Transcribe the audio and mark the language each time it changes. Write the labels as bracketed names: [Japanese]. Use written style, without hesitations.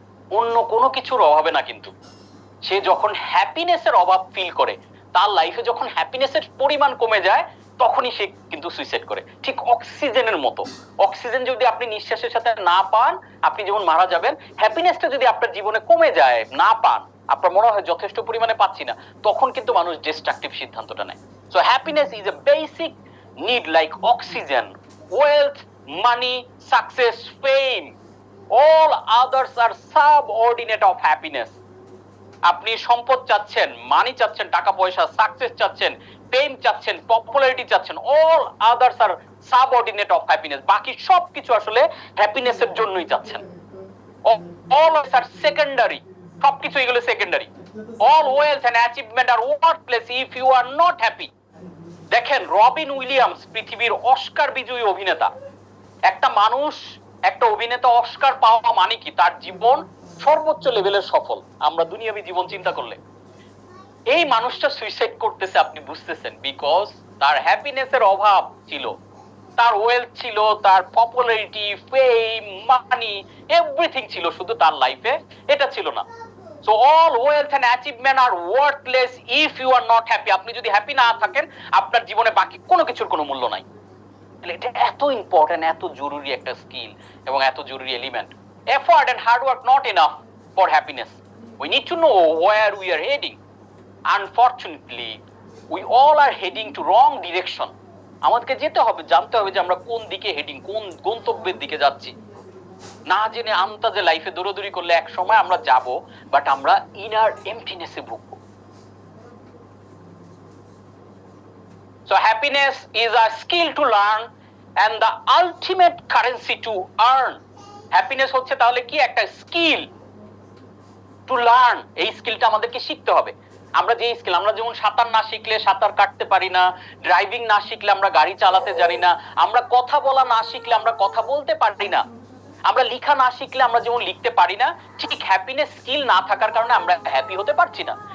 [Bangla] অন্য কোনো কিছুর অভাবে না, কিন্তু সে যখন হ্যাপিনেসের অভাব ফিল করে, তার লাইফে যখন হ্যাপিনেসের পরিমাণ কমে যায়, তখনই সে কিন্তু সুইসাইড করে। ঠিক অক্সিজেনের মতো, অক্সিজেন যদি আপনি নিঃশ্বাসের সাথে না পান, আপনি যেমন মারা যাবেন। হ্যাপিনেসটা যদি আপনার জীবনে কমে যায়, না পান, আপনার মনে হয় যথেষ্ট পরিমাণে পাচ্ছি না, তখন কিন্তু মানুষ ডিস্ট্রাকটিভ সিদ্ধান্তটা নেয়। [English] So happiness is a basic need like oxygen, wealth, money, success, fame, all others are subordinate of happiness. [Bangla] আপনি সম্পদ চাচ্ছেন, মানি চাচ্ছেন, টাকা পয়সা, সাকসেস চাচ্ছেন, ফেম চাচ্ছেন, পপুলারিটি চাচ্ছেন, [English] all others are subordinate of happiness, [Bangla] বাকি সবকিছু আসলে হ্যাপিনেসের জন্যই চাচ্ছেন। [English] all others are secondary, [Bangla] সবকিছু এগুলো secondary. [English] all wealth and achievement are worthless if you are not happy. [Bangla] দেখেন রবিন উইলিয়ামস পৃথিবীর অস্কার বিজয়ী অভিনেতা, একটা মানুষ, একটা অভিনেতা অস্কার পাওয়া মানে কি তার জীবন সর্বোচ্চ লেভেলের সফল, আমরা দুনিয়াবী জীবন চিন্তা করলে। এই মানুষটা সুইসাইড করতেছে, আপনি বুঝতেছেন, বিকজ তার হ্যাপিনেসের অভাব ছিল, তার ওয়েলথ ছিল, তার পপুলারিটি, ফেম, মানি, এভরিথিং ছিল, শুধু তার লাইফে এটা ছিল না। [English] So all wealth and achievement are worthless if you are not happy. [Bangla] আপনি যদি হ্যাপি না থাকেন, আপনার জীবনে বাকি কোনো কিছুর কোনো মূল্য নাই। এটা এত ইম্পর্টেন্ট, এত জরুরি একটা স্কিল এবং এত জরুরি element. [English] Effort and hard work not enough for happiness. We need to know where we are heading. Unfortunately, we all are heading to wrong direction. [Bangla] আমাদেরকে যেতে হবে, জানতে হবে যে আমরা কোন দিকে হেডিং, কোন গন্তব্যের দিকে যাচ্ছি। না জেনে আন্তাজে লাইফে দৌড়াদৌড়ি করলে এক সময় আমরা যাব, বাট আমরা inner এমপ্টিনেসে ভুগব। [English] So happiness is a skill to learn and the ultimate currency to earn. [Bangla] Happiness হচ্ছে তাহলে কি একটা [English] skill to learn, [Bangla] এই স্কিলটা আমাদেরকে শিখতে হবে। আমরা যে স্কিল, আমরা যেমন সাঁতার না শিখলে সাঁতার কাটতে পারি না, ড্রাইভিং না শিখলে আমরা গাড়ি চালাতে জানি না, আমরা কথা বলা না শিখলে আমরা কথা বলতে পারি না, আমরা লেখা না শিখলে আমরা যেমন লিখতে পারি না, ঠিক হ্যাপিনেস স্কিল না থাকার কারণে আমরা হ্যাপি হতে পারছি না।